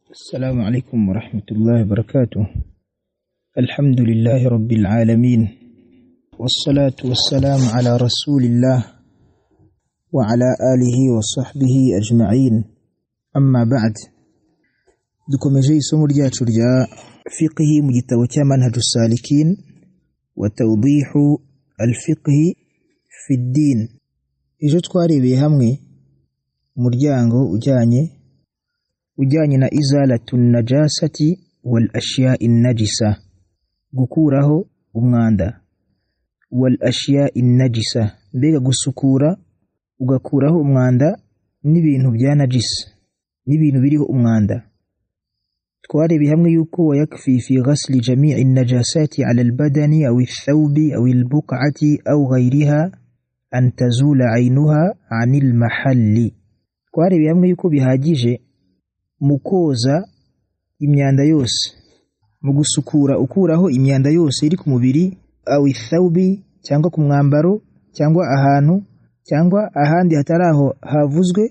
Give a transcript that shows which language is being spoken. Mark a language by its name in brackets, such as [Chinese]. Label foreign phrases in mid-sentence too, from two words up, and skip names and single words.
[Arabic] السلام عليكم ورحمة الله وبركاته. الحمد لله رب العالمين، والصلاة والسلام على رسول الله وعلى آله وصحبه أجمعين. أما بعد، [Kinyarwanda] dukomeje isomo ryacu rya fiqhi mu gitabo cya manhajus salikin wa tawdihu al-fiqhi fi ad-din. Ejo twarebeye hamwe umuryango ujyanye na [Arabic] إزالة النجاسة والأشياء النجسة, [Kinyarwanda] gukuraho umwanda, [Arabic] والأشياء النجسة, [Kinyarwanda] mbega gusukura ugakuraho umwanda n'ibintu bya najis, n'ibintu biriho umwanda. twarebeye hamwe yuko [Arabic] ويكفي في غسل جميع النجاسات على البدن أو الثوب أو البقعة أو غيرها أن تزول عينها عن المحل. [Kinyarwanda] twarebeye hamwe yuko bihagije mu koza imyanda yose, mu gusukura ukuraho imyanda yose iri ku mubiri, [Arabic] أو الثوب, [Kinyarwanda] cyangwa ku mwambaro, cyangwa ahantu, cyangwa ahandi hatari aho havuzwe.